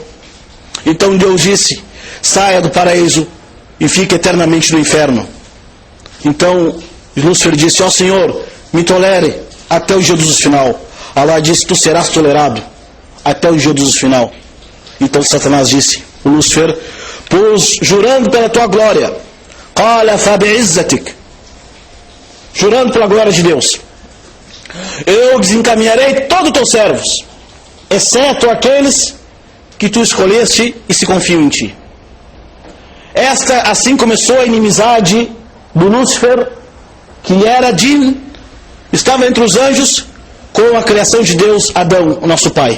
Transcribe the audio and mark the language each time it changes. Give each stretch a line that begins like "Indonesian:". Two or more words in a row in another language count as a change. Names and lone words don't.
Portuguese: Então Deus disse: saia do paraíso e fique eternamente no inferno. Então Lúcifer disse: ó Senhor, me tolere até o dia do juízo final. Allah disse: tu serás tolerado até o dia do juízo final. Então Satanás disse: o Lúcifer, pois jurando pela tua glória,
Arabic: قال فبعزتك,
Portuguese: jurando pela glória de Deus, eu desencaminharei todos os teus servos, exceto aqueles que tu escolheste e se confiam em ti. Assim começou a inimizade do Lúcifer, que era jinn, estava entre os anjos, com a criação de Deus, Adão, o nosso pai.